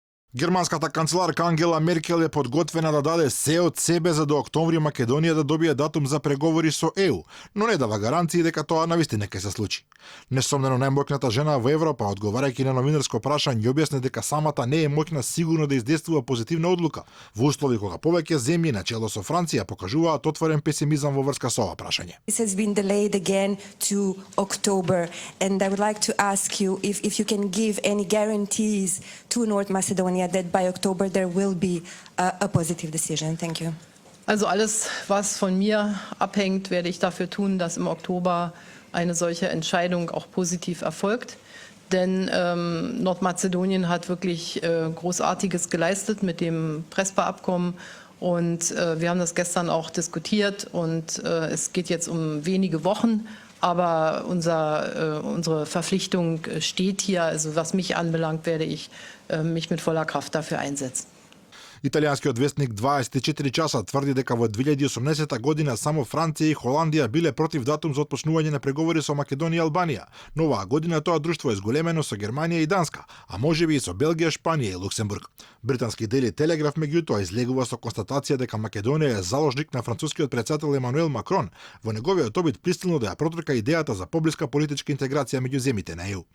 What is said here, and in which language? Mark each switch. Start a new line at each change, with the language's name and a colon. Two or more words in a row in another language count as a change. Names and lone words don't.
Macedonian: Германската канцеларка Ангела Меркел е подготвена да даде се од себе за до октомври Македонија да добие датум за преговори со ЕУ, но не дава гаранции дека тоа навистина ќе се случи. Несомнено најмоќната жена во Европа, одговарајќи на новинарско прашање, објасни дека самата не е моќна сигурно да издействува позитивна одлука, во услови кога повеќе земји начело со Франција покажуваат отворен песимизам во врска со ова прашање.
English: This has been delayed again to October, and I would like to ask you if you can give any guarantees to North Macedonia that by October there will be a positive decision. Thank you.
German: Also alles, was von mir abhängt, werde ich dafür tun, dass im Oktober eine solche Entscheidung auch positiv erfolgt. Denn Nordmazedonien hat wirklich Großartiges geleistet mit dem Prespa-Abkommen. Und wir haben das gestern auch diskutiert. Und es geht jetzt um wenige Wochen. Aber unsere Verpflichtung steht hier. Also was mich anbelangt, werde ich mich mit voller Kraft dafür einsetzen.
Macedonian: Италијанскиот вестник 24 часа тврди дека во 2018 година само Франција и Холандија биле против датум за отпочнување на преговори со Македонија и Албанија, но оваа година тоа друштво е зголемено со Германија и Данска, а можеби и со Белгија, Шпанија и Луксембург. Британски Дели Телеграф меѓутоа излегува со констатација дека Македонија е заложник на францускиот претседател Емануел Макрон во неговиот обид пристилно да ја протурка идејата за поблиска политичка интеграција меѓу земјите на ЕУ.